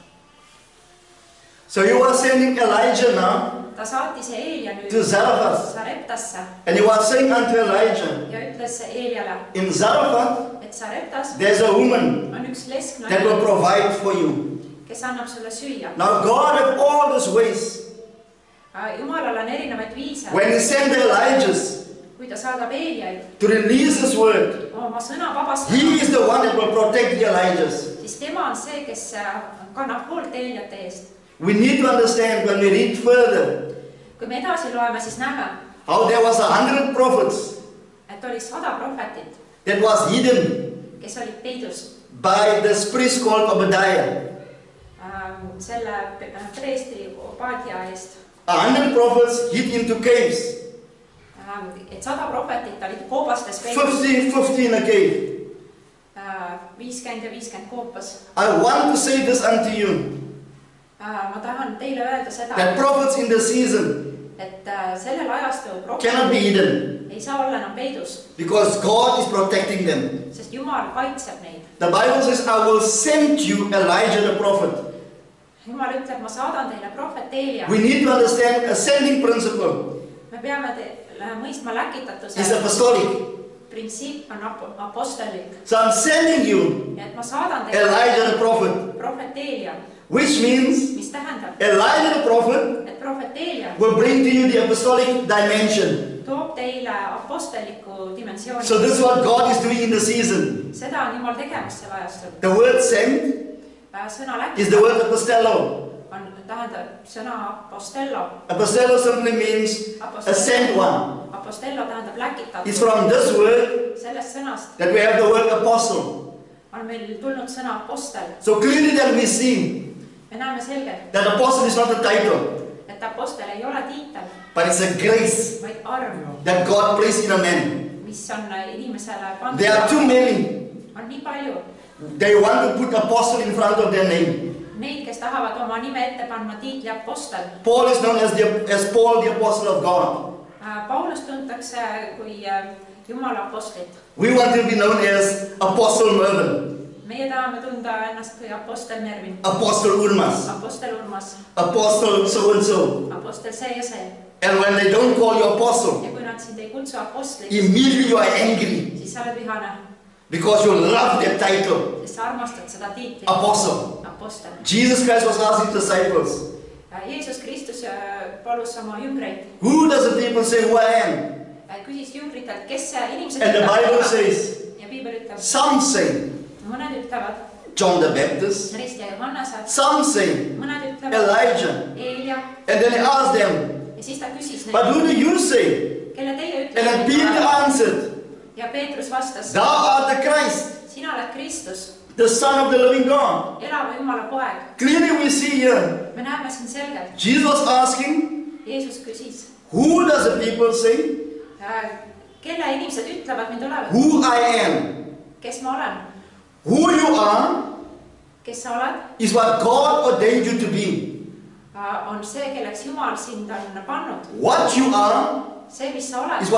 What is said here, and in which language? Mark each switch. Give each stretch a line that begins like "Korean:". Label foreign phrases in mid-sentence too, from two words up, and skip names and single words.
English: So he was sending Elijah now
Estonian: Ta saatis Eelia nüüd
English: to Zarephath.
Estonian: Sareptasse
English: And he was saying unto Elijah,
Estonian: ja ütles Eeliale,
English: in Zarephath,
Estonian: et Sareptas
English: there's a woman
Estonian: on üks
English: that
Estonian: lesknaine,
English: will provide for you.
Estonian: kes annab sulle süüa.
English: Now God had all these ways.
Estonian: Jumalal on erinevaid viise.
English: When he sent the Elijahs
Estonian: Kui ta saadab Eeliaid
English: to release his word,
Estonian: oma sõna vabastama,
English: he is the one that will protect the Elijahs.
Estonian: siis tema on see, kes kannab hoolt Eeliate eest.
English: We need to understand when we read further
Estonian: Kui me edasi loeme, siis näeme,
English: how there was 100 prophets
Estonian: et oli 100 prohvetit,
English: that was hidden
Estonian: kes olid peidus
English: by this priest called Obadiah.
Estonian: selle preestri Obadia eest.
English: 100 prophets hid into caves.
Estonian: Et 100 prohvetit olid koobastes peidus.
English: 50 in a cave.
Estonian: 50 ja 50 koopas.
English: I want to say this unto you,
Estonian: Ma tahan teile öelda seda,
English: that prophets in the season
Estonian: et sellel ajastul
English: cannot be
Estonian: prohvetit
English: hidden
Estonian: ei saa olla enam peidus,
English: because God is protecting them.
Estonian: sest Jumal kaitseb neid.
English: The Bible says, I will send you Elijah the prophet.
Estonian: Jumal ütleb, ma saadan teile prohvet Eelia.
English: We need to understand a sending principle
Estonian: Me peame mõistma läkitatuse
English: is apostolic.
Estonian: printsiip on apostellik.
English: So I'm sending you
Estonian: Ja et ma saadan teile
English: Elijah the prophet,
Estonian: prohvet Eelia,
English: which means
Estonian: mis tähendab,
English: Elijah the prophet
Estonian: et prohvet Eelia
English: will bring to you the apostolic dimension.
Estonian: toob teile apostelliku dimensiooni.
English: So this is what God is doing in the season.
Estonian: Seda on Jumal tegemas sel ajastul.
English: The word send
Estonian: Sõna
English: is the
Estonian: läkitab
English: word apostello.
Estonian: tähendab sõna apostello.
English: Apostello simply means a sent one.
Estonian: Apostello tähendab läkitatud.
English: It's from this word
Estonian: Sellest sõnast
English: that we have the word apostle.
Estonian: on meil tulnud sõna apostel.
English: So clearly that we see
Estonian: Me näeme selgelt,
English: that apostle is not a title,
Estonian: et apostel ei ole tiitel,
English: but it's a grace
Estonian: vaid arv,
English: that God placed in a man.
Estonian: mis on inimesele pandud.
English: There are too many.
Estonian: On nii palju
English: They want to put apostle in front of their name.
Estonian: neid, kes tahavad oma nime ette panna tiitli apostel.
English: Paul is known as Paul, the apostle of God.
Estonian: Paulus tuntakse kui Jumala apostlit.
English: We want to be known as Apostle Mervin,
Estonian: Meie tahame tunda ennast kui apostel Mervin,
English: Apostle Urmas,
Estonian: apostel Urmas,
English: Apostle so-and-so.
Estonian: apostel see ja see.
English: And when they don't call you apostle,
Estonian: Ja kui nad sind ei kutsu apostliks,
English: immediately you are angry
Estonian: siis sa oled vihane,
English: because you love that title,
Estonian: sest sa armastad seda tiitlit,
English: apostle.
Estonian: apostel.
English: Jesus Christ was asking his disciples,
Estonian: Jeesus Kristus palus oma jüngreid,
English: who does the people say who I am?
Estonian: küsis jüngritelt, kes see inimesed
English: And the Bible says,
Estonian: ja piibel ütleb,
English: some say
Estonian: mõned ütlevad
English: John the Baptist,
Estonian: Rist ja Johannese,
English: some say
Estonian: mõned ütlevad
English: Elijah.
Estonian: Eelia.
English: And then he asked them,
Estonian: Ja siis ta küsis
English: but
Estonian: neid,
English: who do you say?
Estonian: kelle teie
English: And then Peter
Estonian: ütlete.
English: answered,
Estonian: Ja Peetrus vastas,
English: thou art the Christ,
Estonian: sina oled Kristus,
English: the Son of the living God.
Estonian: elava Jumala poeg.
English: Clearly we see here,
Estonian: Me näeme siin selgelt,
English: Jesus was asking,
Estonian: Jeesus küsis,
English: who does the people say
Estonian: kelle inimesed ütlevad mind olevat,
English: who I am?
Estonian: kes ma olen,
English: Who you are
Estonian: kes sa oled,
English: is what God ordained you to be.
Estonian: on see, kelleks Jumal sind on pannud.
English: What you are
Estonian: See, mis sa oled,